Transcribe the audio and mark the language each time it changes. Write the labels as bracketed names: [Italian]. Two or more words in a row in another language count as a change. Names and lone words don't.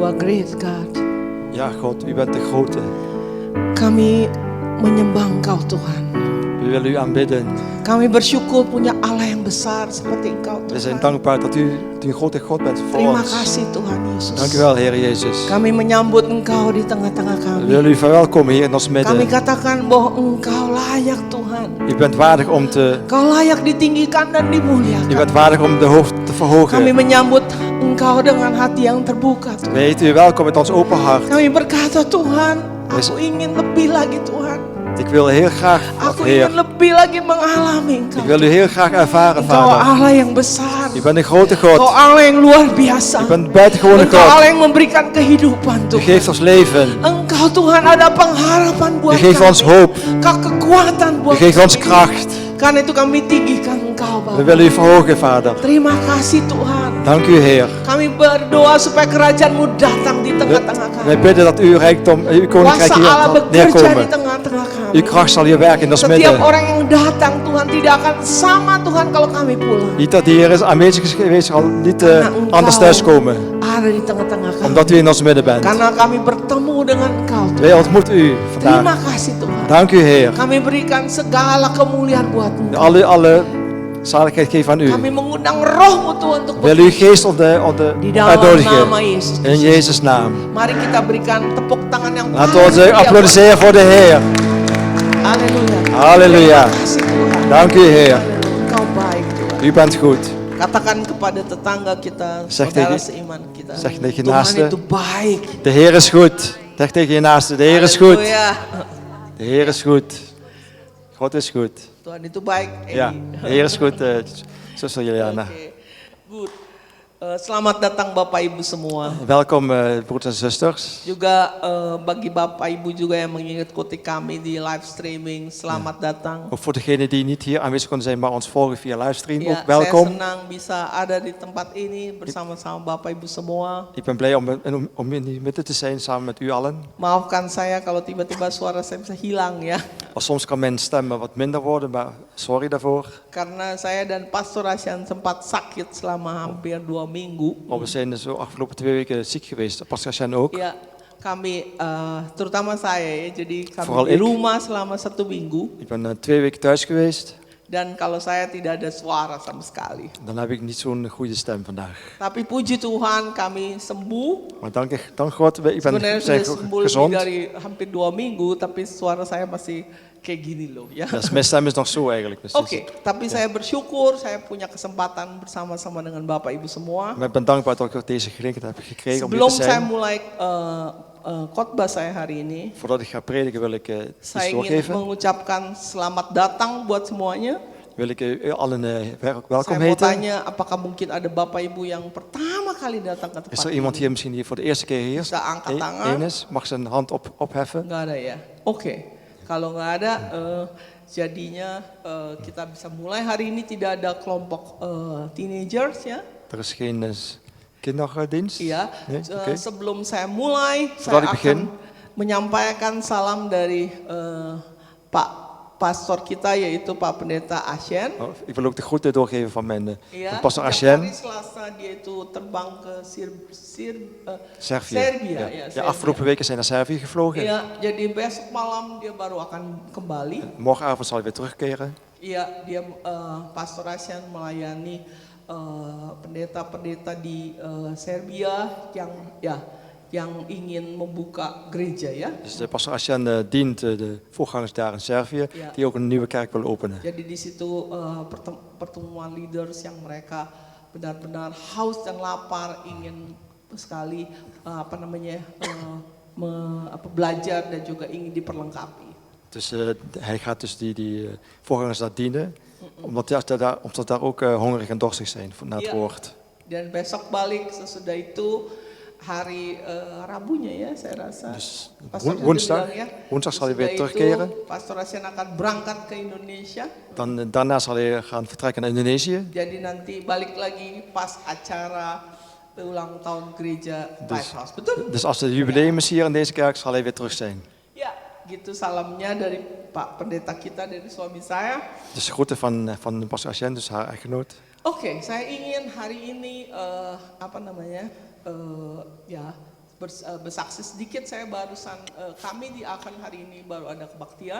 [English] great God. [Dutch] Ja, God, u bent de grote. [Indonesian] Kami menyembah Engkau Tuhan. [Dutch] We willen u aanbidden. [Indonesian] Kami bersyukur punya Allah yang besar seperti Engkau [Dutch] We zijn [Indonesian] Tuhan. [Dutch] dankbaar dat u een grote God bent voor [Indonesian] Terima [Dutch] ons. [Indonesian] kasih Tuhan Yesus. [Dutch] Dank u wel, Heer Jezus. [Indonesian] Kami menyambut Engkau di tengah-tengah [Dutch] We [Indonesian] kami. [Dutch] willen u verwelkomen hier in ons [Indonesian] Kami [Dutch] midden. [Indonesian] katakan bahwa Engkau layak Tuhan. [Dutch] U bent waardig om te... [Indonesian] Engkau layak ditinggikan dan [Dutch] U [Indonesian] dimuliakan. [Dutch] bent waardig om de hoofd te [Indonesian] Kami [Dutch] verhogen. [Indonesian] menyambut Engkau dengan hati yang terbuka Tuhan. [Dutch] We heten u welkom met ons open hart. [Indonesian] Kami berkata Tuhan, aku ingin lebih lagi Tuhan. [Dutch] Ik wil heel graag, [Indonesian] Aku [Dutch] Heer. [Indonesian] ingin lebih lagi mengalami Engkau. [Dutch] Ik wil u heel graag ervaren, [Indonesian] Engkau [Dutch] Vader. [Indonesian] Allah yang besar. [Dutch] U bent een grote [Indonesian] Engkau [Dutch] God. [Indonesian] Allah yang luar biasa. [Dutch] U bent een buitengewone [Indonesian] Engkau [Dutch] God. [Indonesian] Allah yang memberikan kehidupan [Dutch] U [Indonesian] Tuhan. [Dutch] geeft ons leven. [Indonesian] Engkau Tuhan ada pengharapan [Dutch] U [Indonesian] buat [Dutch] geeft ons [Indonesian] kami. [Dutch] hoop. [Indonesian] Kau kekuatan [Dutch] U [Indonesian] buat [Dutch] geeft ons [Indonesian] kami. [Dutch] kracht. [Indonesian] Karena itu kami tinggikan Engkau [Dutch] We [Indonesian] Bapa. [Dutch] willen u verhogen, Vader. [Indonesian] Terima kasih Tuhan. [Dutch] Dank u, Heer. [Indonesian] Kami berdoa supaya kerajaan-Mu datang di tengah-tengah [Dutch] Wij [Indonesian] kami. [Dutch] bidden dat uw rijkdom, uw koninkrijk [Indonesian] Kuasa [Dutch] hier [Indonesian] Allah [Dutch] zal [Indonesian] bekerja di [Dutch] neerkomen. [Indonesian] tengah-tengah kami. [Dutch] Uw kracht zal hier werken in ons [Indonesian] Setiap [Dutch] midden. [Indonesian] orang yang datang Tuhan tidak akan sama Tuhan kalau kami pulang. [Dutch] Niet dat die Heer is aanwezig is geweest, zal niet [Indonesian] Karena Engkau [Dutch] anders thuiskomen. [Indonesian] ada di tengah-tengah kami. [Dutch] Omdat u in ons midden bent. [Indonesian] Karena kami bertemu dengan Engkau Tuhan. [Dutch] Wij ontmoeten u [Indonesian] Terima [Dutch] vandaag. [Indonesian] kasih Tuhan. [Dutch] Dank u, Heer. [Indonesian] Kami berikan segala kemuliaan buat Engkau. [Dutch] Alle zaligheid geven aan u. [Indonesian] Kami mengundang roh-Mu Tuhan untuk [Dutch] Wil uw geest op de [Indonesian] di dalam nama [Dutch] uitnodigen. [Indonesian] Yesus [Dutch] In [Indonesian] Kristus. [Dutch] Jezus' naam. [Indonesian] Mari kita berikan tepuk tangan yang [Dutch] Laten we [Indonesian] paling [Dutch] ons [Indonesian] meriah buat- [Dutch] applaudisseren voor de Heer. [Indonesian] Haleluya. [Dutch] Halleluja. [Indonesian] Terima kasih Tuhan. [Dutch] Dank u, Heer. [Indonesian] Engkau baik Tuhan. [Dutch] U bent goed. [Indonesian] Katakan kepada tetangga kita, [Dutch] Zeg [Indonesian] saudara [Dutch] tegen- [Indonesian] seiman kita. [Dutch] zeg tegen je [Indonesian] Tuhan [Dutch] naaste. [Indonesian] itu baik. [Dutch] De Heer is goed. Zeg tegen je naaste, de Heer is goed. [Indonesian] Haleluya. [Dutch] De Heer is goed. God is goed. [Indonesian] Tuhan itu baik. [Dutch] Ja, de Heer is goed, zuster Juliana. [English] Oke, good. [Indonesian] Selamat datang Bapak Ibu semua. [Dutch] Welkom, broers en zusters. [Indonesian] Juga bagi Bapak Ibu juga yang mengikuti kami di [English] live streaming, [Indonesian] selamat datang. [Dutch] Ook voor degenen die niet hier aanwezig konden zijn, maar ons volgen via livestream, [Indonesian] Ya, [Dutch] ook [Indonesian] saya [Dutch] welkom. [Indonesian] senang bisa ada di tempat ini bersama-sama Bapak Ibu semua. [Dutch] Ik ben blij om in die midden te zijn samen met u allen. [Indonesian] Maafkan saya kalau tiba-tiba suara saya bisa hilang ya. [Dutch] Soms kan mijn stem wat minder worden, maar sorry daarvoor. [Indonesian] Karena saya dan Pastor Asyan sempat sakit selama hampir 2 minggu. [Dutch] Maar we zijn zo afgelopen 2 weken ziek geweest, Pastor Sjan ook. [Indonesian] Ya, kami terutama saya ya, jadi kami [Dutch] Vooral [Indonesian] di [Dutch] ik. [Indonesian] rumah selama 1 minggu. [Dutch] Ik ben 2 weken thuis geweest. [Indonesian] Dan kalau saya tidak ada suara sama sekali. [Dutch] Dan heb ik niet zo'n goede stem vandaag. [Indonesian] Tapi puji Tuhan kami sembuh. [Dutch] Maar dank God, ik ben [Indonesian] Sebenarnya [Dutch] zijn [Indonesian] sudah sembuh lebih [Dutch] gezond. [Indonesian] dari hampir 2 minggu, tapi suara saya masih kayak gini loh ya. [Dutch] Dus mijn stem is nog zo eigenlijk. Dus [Indonesian] Oke, tapi saya bersyukur saya punya kesempatan bersama-sama dengan Bapak Ibu semua. [Dutch] Maar ik ben dankbaar dat ik ook deze gelegenheid heb gekregen om hier [Indonesian] Sebelum [Dutch] te [Indonesian] saya [Dutch] zijn. [Indonesian] mulai khotbah saya hari ini, [Dutch] Voordat ik ga prediken wil ik iets [Indonesian] saya ingin [Dutch] doorgeven. [Indonesian] mengucapkan selamat datang buat semuanya. [Dutch] Wil ik u allen [Indonesian] Saya [Dutch] welkom [Indonesian] mau [Dutch] heten. [Indonesian] tanya apakah mungkin ada Bapak Ibu yang pertama kali datang ke [Dutch] Is [Indonesian] tempat [Dutch] er iemand [Indonesian] ini? [Dutch] hier misschien die voor de eerste keer hier [Indonesian] Bisa angkat tangan. [Dutch] één is? Mag zijn hand opheffen? [Indonesian] Nggak ada ya? Oke. Kalau nggak ada, jadinya kita bisa mulai. Hari ini tidak ada kelompok teenagers ya. [Dutch] Er is geen kinderdienst? [Indonesian] Iya. [Dutch] Nee? Oké. [Indonesian] Sebelum saya mulai, [Dutch] Voordat [Indonesian] saya [Dutch] ik begin. [Indonesian] akan menyampaikan salam dari Pak Pastor kita yaitu Pak Pendeta Asyen. [Dutch] Oh, ik wil ook de groeten doorgeven van mijn [Indonesian] Iya. [Dutch] van Pastor [Indonesian] setiap [Dutch] Asyen. [Indonesian] hari Selasa dia itu terbang ke [Dutch] Servië. [Indonesian] Serbia. [Dutch] Ja. [Indonesian] Ya, [Dutch] Ja, afgelopen weken zijn naar Servië gevlogen. [Indonesian] Iya, jadi besok malam dia baru akan kembali. [Dutch] Morgenavond zal hij weer terugkeren. [Indonesian] Iya, dia Pastor Asyan melayani pendeta-pendeta di Serbia yang ingin membuka gereja ya. [Dutch] Dus de Pastor Asjan dient de voorgangers daar in Servië, Ja. die ook een nieuwe kerk willen openen. [Indonesian] Jadi di situ pertemuan leaders yang mereka benar-benar haus dan lapar ingin sekali belajar dan juga ingin diperlengkapi. [Dutch] Dus hij gaat dus die voorgangers daar dienen, omdat daar ook hongerig en dorstig zijn naar het Ja. woord. [Indonesian] Dan besok balik sesudah itu hari Rabunya ya saya rasa. [Dutch] Dus [Indonesian] Pastor juga [Dutch] woensdag, [Indonesian] bilang ya, [Dutch] woensdag zal hij weer [Indonesian] sesudah [Dutch] terugkeren. [Indonesian] itu Pastor Asyan akan berangkat ke Indonesia. [Dutch] Daarna zal hij gaan vertrekken naar Indonesië. [Indonesian] Jadi nanti balik lagi pas acara ulang tahun gereja Lighthouse. Betul? [Dutch] Dus als het jubileum is hier in deze kerk, zal hij weer terug zijn. [Indonesian] Ya, gitu salamnya dari Pak Pendeta kita, dari suami saya. [Dutch] Dus de groeten van Pastor Asjan, dus haar echtgenoot. [Indonesian] Oke, saya ingin hari ini bersaksi sedikit. Saya barusan kami di Aachen hari ini baru ada kebaktian.